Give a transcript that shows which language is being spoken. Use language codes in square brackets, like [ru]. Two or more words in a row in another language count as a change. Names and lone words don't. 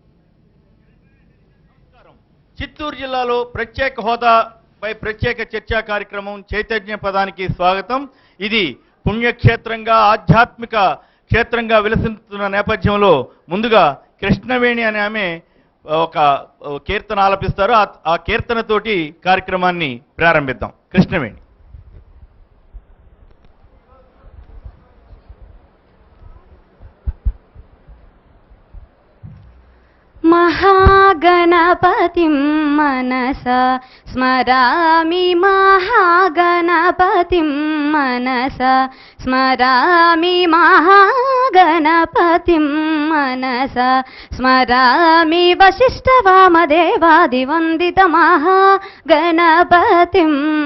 [te] చిత్తూరు జిల్లాలో ప్రత్యేక హోదా పై ప్రత్యేక చర్చా కార్యక్రమం చైతన్య పదానికి స్వాగతం. ఇది పుణ్యక్షేత్రంగా, ఆధ్యాత్మిక క్షేత్రంగా విలసిస్తున్న నేపథ్యంలో ముందుగా కృష్ణవేణి అనే ఆమె ఒక కీర్తన ఆలపిస్తారు. ఆ కీర్తనతోటి కార్యక్రమాన్ని ప్రారంభిద్దాం. కృష్ణవేణి. [sa] महागणपतिं मनसा स्मरामि, महागणपतिं मनसा स्मरामि, महागणपतिं मनसा स्मरामि, वसिष्ठवामदेवादिवन्दित महागणपतिं